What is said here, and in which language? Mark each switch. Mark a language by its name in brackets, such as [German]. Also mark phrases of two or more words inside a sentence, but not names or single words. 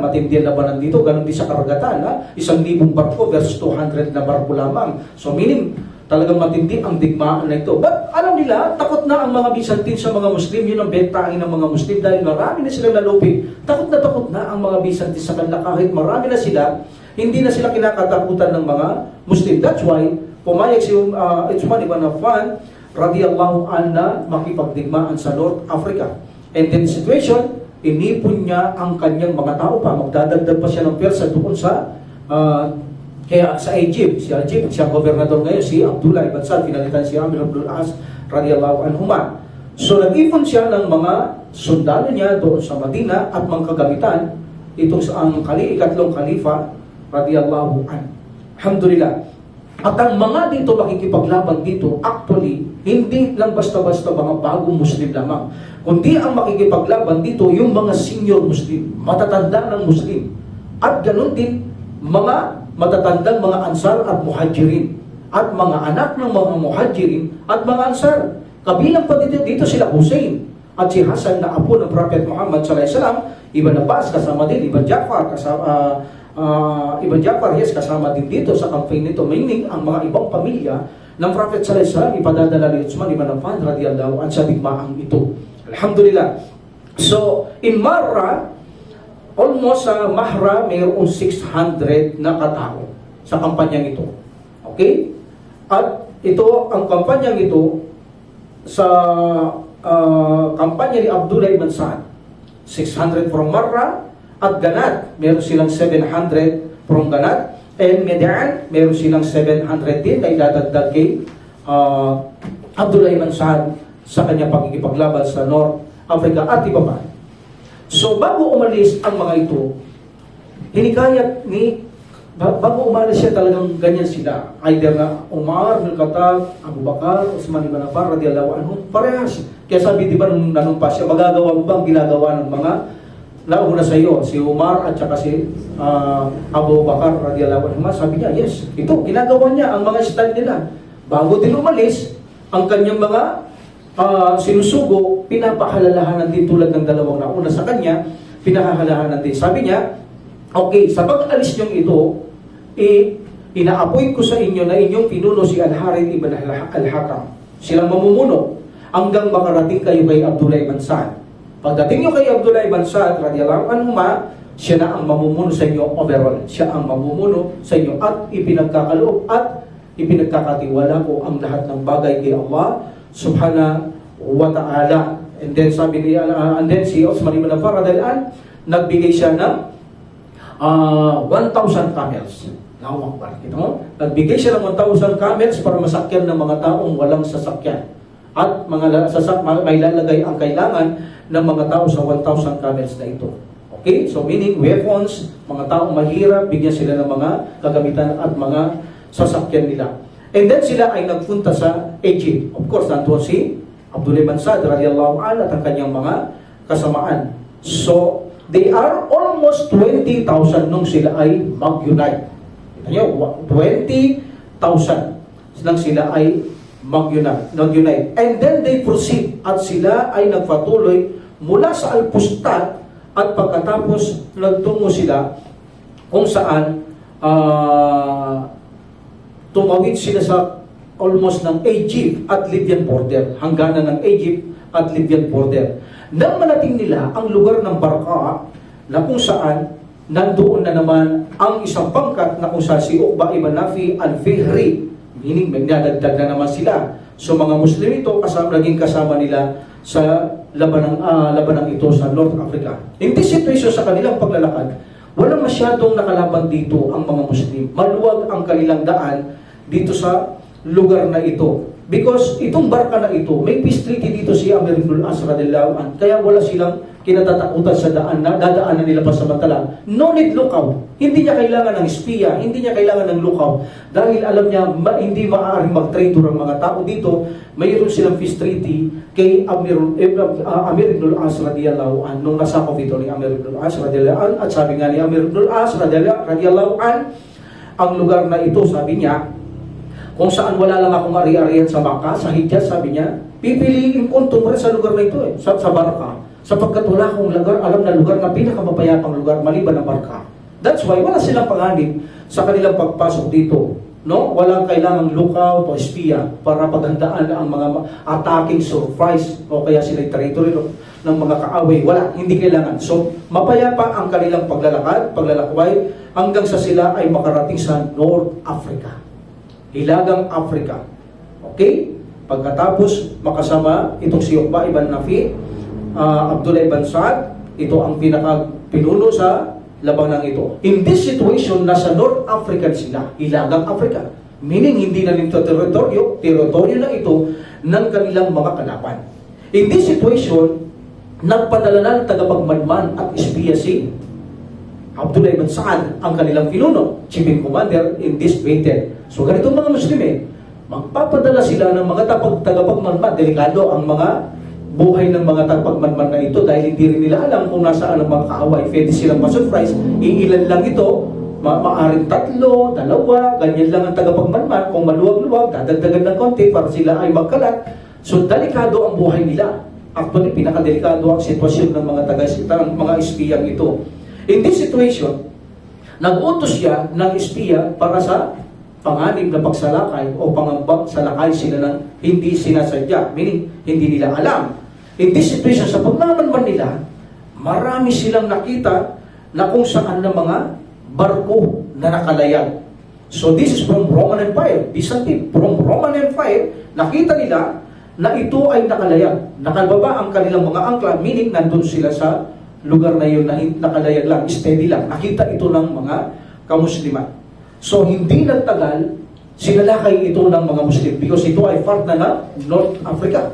[Filipino] Matindi ang labanan dito, ganun din sa karagatan, 1,000 barko versus 200 na barko lamang. [English] So meaning, [Filipino] talagang matindi ang digmaan na ito. But alam nila, takot na ang mga Byzantine sa mga Muslim, yun ang bentahin ng mga Muslim dahil marami na silang nalupi. Takot na ang mga Byzantine sa kanila kahit marami na sila, hindi na sila kinakatakutan ng mga Muslim. [English] That's why, [Filipino] pumayag si Uthman ibn Affan [Arabic] رضي الله عنه [Filipino] na makipagdigmaan sa North Africa. [English] And then situation, [Filipino] inipon niya ang kanyang mga tao pa. Magdadagdag pa siya ng pwersa doon sa Egypt. Siya gobernador ngayon, si Abdullah ibn Saud, pinalitan si Amir Abdul As [Arabic] رضي الله عنهما. [Filipino] So nag-ipon siya ng mga sundalo niya doon sa Madina at mga kagamitan. Itong ang ikatlong khalifa [Arabic] رضي الله عنه. [Filipino] Alhamdulillah. At ang mga dito makikipaglaban dito, actually, hindi lang basta-basta mga bagong Muslim lamang. Kundi ang makikipaglaban dito, yung mga senior Muslim, matatanda ng Muslim. At ganun din, mga matatandang mga Ansar at Muhajirin. At mga anak ng mga Muhajirin at mga Ansar. Kabilang pa dito sila Hussein at si Hasan na apo ng Prophet Muhammad SAW, Ibn Abbas kasama din, Ibn Ja'far kasama din dito sa campaign nito. Meaning, ang mga ibang pamilya ng Prophet [Arabic] صلى الله عليه وسلم [Filipino] ipadadala ni Uthman ibn Affan [Arabic] رضي الله عنه [Filipino] sa digmaang ito. Alhamdulillah. [English] So, in [Filipino] Marra, almost sa Mahra, mayroong 600 na katao sa kampanyang ito. Okay? At ito, ang kampanyang ito, sa kampanya ni Abdullah ibn Sa'ad, 600 from Marra, at Ganat, meron silang 700 from Ganat. And Median, meron silang 700 din na idadagdag kay Abdullah ibn Sa'ad sa kanyang pagkikipaglaban sa North Africa at iba pa. So, bago umalis ang mga ito, hinikayat bago umalis siya talagang ganyan sila. Either na Umar bin Khattab, Abu Bakar, Uthman ibn Affan [Arabic] رضي الله عنهم, [Filipino] parehas. Kaya sabi, di ba, nung nanumpa siya, magagawa mo bang ginagawa ng mga nauna sa iyo, si Umar at saka si Abu Bakar [Arabic] رضي الله عنه? [Filipino] Sabi niya, yes, ito, ginagawa niya ang mga style nila. Bago din umalis, ang kanyang mga sinusugo, pinapahalalahanan din tulad ng dalawang nauna sa kanya, pinahahalalahanan din. Sabi niya, okay, sa pag-alis niyong ito, inaapoy ko sa inyo na inyong pinuno si Al-Harith ibn Al-Hakam. Silang mamumuno hanggang makarating kayo kay Abdullah ibn Sa'ad. Pagdating nyo kay Abdullah ibn Sa'ad [Arabic] رضي الله عنه, [Filipino] siya na ang mamumuno sa inyo overall. Siya ang mamumuno sa inyo at ipinagkakaloob at ipinagkakatiwala ko ang lahat ng bagay kay Allah [Arabic] سبحانه وتعالى. [English] And then [Filipino] sabi niya, [English] and then [Filipino] si Uthman ibn Affan [Arabic] رضي الله عنه, [Filipino] nagbigay siya ng 1,000 camels. Nawang bar. Nagbigay siya ng 1,000 camels para masakyan ng mga taong walang sasakyan. At may lalagay ang kailangan ng mga tao sa 1,000 camels na ito. Okay? So meaning weapons, mga taong mahirap, bigyan sila ng mga kagamitan at mga sasakyan nila. [English] And then [Filipino] sila ay nagpunta sa Egypt. [English] Of course, [Filipino] nandoon si Abdullah ibn Sa'ad [Arabic] رضي الله عنه [Filipino] at ang kanyang mga kasamaan. So, [English] they are almost [Filipino] 20,000 nung sila ay mag-unite. Kita nyo, 20,000 nang sila ay mag-unite. [English] And then they proceed [Filipino] at sila ay nagpatuloy mula sa Al-Fustat at pagkatapos nagtungo sila kung saan tumawid sila sa almost ng Egypt at Libyan border, hangganan ng Egypt at Libyan border. Nang manating nila ang lugar ng Barqa na kung saan nandoon na naman ang isang pangkat na kung saan si Uqba ibn Nafi al-Fihri, meaning may nadagdag na naman sila. So mga Muslim ito, naging kasama nila sa labanang ito sa North Africa. [English] In this situation [Filipino] sa kanilang paglalakad, walang masyadong nakalaban dito ang mga Muslim. Maluwag ang kanilang daan dito sa lugar na ito. Because itong barka na ito, may [English] peace treaty [Filipino] dito si Amir ibn al-As [Arabic] رضي الله عنه. [Filipino] Kaya wala silang kinatatakutan sa daan na dadaanan nila pasamantala. [English] No need lookout. [Filipino] Hindi niya kailangan ng espiya, hindi niya kailangan ng lookout. Dahil alam niya, hindi maaaring mag-traitor ang mga tao dito. Mayroon silang [English] peace treaty [Filipino] kay Amir ibn al-As [Arabic] رضي الله عنه. [Filipino] Nung nasakop ito ni Amir ibn al-As [Arabic] رضي الله عنه, [Filipino] at sabi nga ni Amir ibn al-As [Arabic] رضي الله عنه, [Filipino] ang lugar na ito, sabi niya, kung saan wala lang akong ari-arian sa Makkah, sa Hijaz, sabi niya, pipiliin ko tumira sa lugar na ito sa Barka. Sapagkat wala akong lugar, alam na lugar na pinakamapayapang lugar, maliban na Barka. [English] That's why [Filipino] wala silang panganib sa kanilang pagpasok dito. No? Walang kailangang lookout o espiya para paghandaan ang mga [English] attacking surprise [Filipino] o kaya sila territory ng mga kaaway. Wala, hindi kailangan. So, mapayapa ang kanilang paglalakway hanggang sa sila ay makarating sa North Africa. Hilagang Africa. Okay? Pagkatapos makasama itong si Uqba ibn Nafi, Abdullah ibn Sa'ad, ito ang pinaka-pinuno sa labanang ito. [English] In this situation, [Filipino] nasa North African sila, Hilagang Africa. Meaning, hindi na nito teritoryo na ito ng kanilang mga kalaban. [English] In this situation, [Filipino] nagpadala ng tagapagmanman at espiya si Abdullah ibn Sa'ad, ang kanilang pinuno, [English] chief in commander in this battle. [Filipino] So ganitong mga Muslim magpapadala sila ng mga tagapagmanman. Delikado ang mga buhay ng mga tagapagmanman na ito dahil hindi rin nila alam kung nasaan ang mga kaaway. Pwede silang ma-surprise. Iilan lang ito, maaring 3, 2, ganyan lang ang tagapagmanman. Kung maluwag-luwag, dadagdagan ng konti para sila ay magkalat. So delikado ang buhay nila. Actually, pinakadelikado ang sitwasyon ng mga espiyang ito. [English] In this situation, [Filipino] nag-utos siya ng espiya para sa panganib na pagsalakay o pangambang salakay sila ng hindi sinasadya, meaning hindi nila alam. [English] In this situation, [Filipino] sa paglaman nila, marami silang nakita na kung saan na mga barko na nakalayag. [English] So this is from Roman Empire, Byzantine. From Roman Empire, [Filipino] nakita nila na ito ay nakalayag. Nakalbaba ang kanilang mga angkla, meaning nandun sila sa lugar na yun na nakalayag lang, steady lang. Nakita ito ng mga kamusliman. So, hindi nagtagal, sinalakay ito ng mga Muslim because ito ay part na ng North Africa.